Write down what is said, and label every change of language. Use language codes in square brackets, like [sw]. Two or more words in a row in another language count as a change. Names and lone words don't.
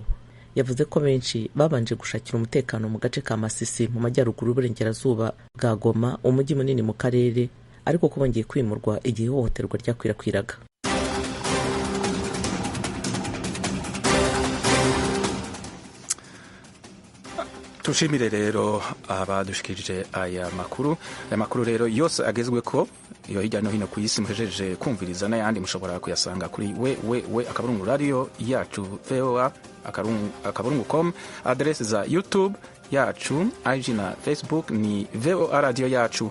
[rw] Yavuze ko benshi babanje gushakira umutekano mu gace ka Masisi mu majyaruguru y'uburengerazuba bwa Goma, umujyi munini mu karere, ariko ko bongeye kwimurwa igihe ihohoterwa ryakwirakwiraga. [rn] Tushimire rero abadushikirije aya makuru rero yose agezwe ko iyo hirya no hino ku isi muhejeje kumviriza n'ayandi mushobora kuyasanga kuri akaburungu radio yacu voa.com, adresse za YouTube yacu, IG na Facebook ni VOA radio yacu.